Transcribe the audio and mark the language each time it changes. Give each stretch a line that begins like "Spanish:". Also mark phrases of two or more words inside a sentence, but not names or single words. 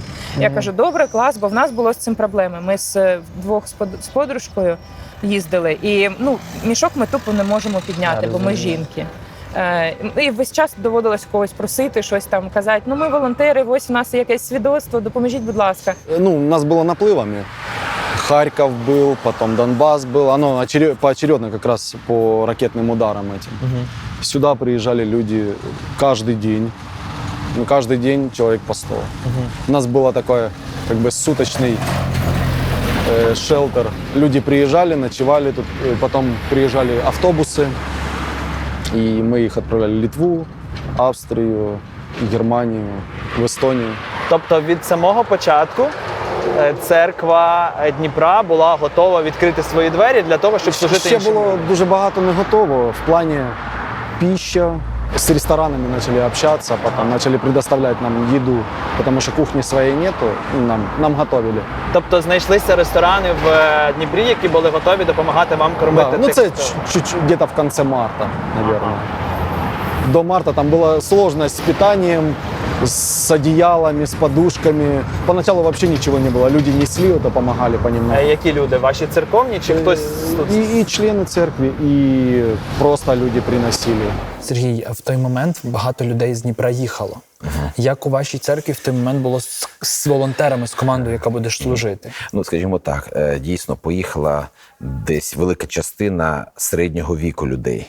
Ukrainian: Я кажу, добре, клас, бо в нас було з цим проблеми. Ми вдвох з подружкою їздили, і ну, мішок ми тупо не можемо підняти, бо ми жінки. І весь час доводилось когось просити, щось там казати. Ну, ми волонтери, ось у нас є якесь свідоцтво, допоможіть, будь ласка.
Russian: Ну, у нас было наплывами. Харьков был, потом Донбасс был. Оно поочередно как раз по ракетным ударам этим. Сюда приезжали люди каждый день. Ну, каждый день человек по 100. У нас было такое, как бы, суточный шелтер. Люди приезжали, ночевали тут, потом приезжали автобусы, и мы их отправляли в Литву, Австрию,
Ukrainian: Германію, в Естонію. Тобто від самого початку церква Дніпра була готова відкрити свої двері для того, щоб служити іншим. Ще було дуже багато не готово в плані пища.
Russian: С ресторанами начали общаться, потом начали предоставлять нам еду, потому что кухни своей нету, нам готовили.
Ukrainian: Тобто знайшлися ресторани в Дніпрі, які були готові допомагати вам кормити?
Russian: Да, ну це чуть-чуть где-то в конце марта, наверное. До марта там была сложность с питанием, с одеялами, с подушками. Поначалу вообще ничего не было. Люди несли, это помогали понемногу.
Ukrainian: Які люди? Ваші церковні чи хтось? І члени церкви, і просто люди приносили. Сергій, в той момент багато людей з Дніпра їхало. Як у вашій церкві в той момент було з волонтерами, з командою, яка буде служити? Ну, скажімо так, дійсно, поїхала десь велика частина середнього віку людей.